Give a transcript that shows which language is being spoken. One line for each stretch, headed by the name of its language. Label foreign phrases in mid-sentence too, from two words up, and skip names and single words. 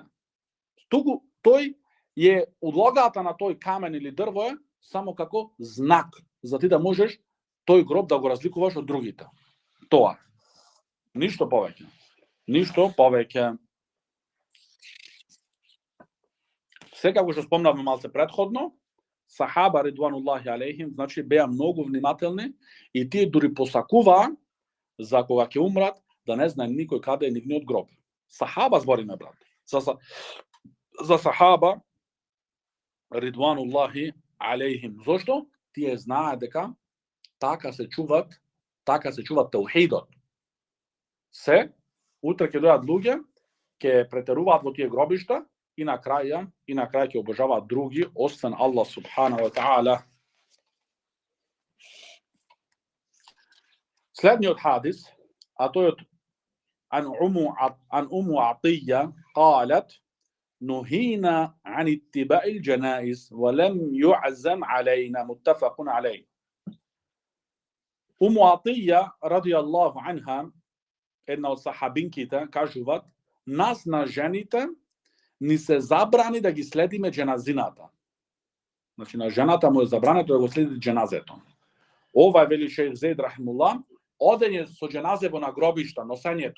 Macedonian: Тој е удлогата на тој камен или дрво е само како знак, за ти да можеш тој гроб да го разликуваш од другите. Тоа. Ништо повеќе. Секако што спомнавме малце предходно, сахаба
Arabic: رضوان الله عليهم,
Macedonian: значи беа многу внимателни и тие дури посакуваа за кога ќе умрат да не знае никој каде е нивниот гроб. Сахаба збориме, брат. За сахаба
Arabic: رضوان الله عليهم.
Macedonian: Зошто? Тие знаат дека така се чуват таухидот. Се утре ќе дојдат луѓе, ќе претеруваат во тие гробишта и на крај ќе обожаваат други освен Аллах
Arabic: سبحانه وتعالى.
Macedonian: Следниот хадис, а тој од
Arabic: عن أم عطية قالت نهينا عن اتباع الجنائز ولم يعزم علينا متفق عليه.
Macedonian: أم عطية
Arabic: رضي الله عنها
Macedonian: една од сахабинките кажуваат, нас на жените ни се забрани да ги следиме дженазината. Значи на жената му е забрането да го следи дженазето. Ова е, вели шейх Зейд рахимуллах, одење со дженазево на гробишта, носењето.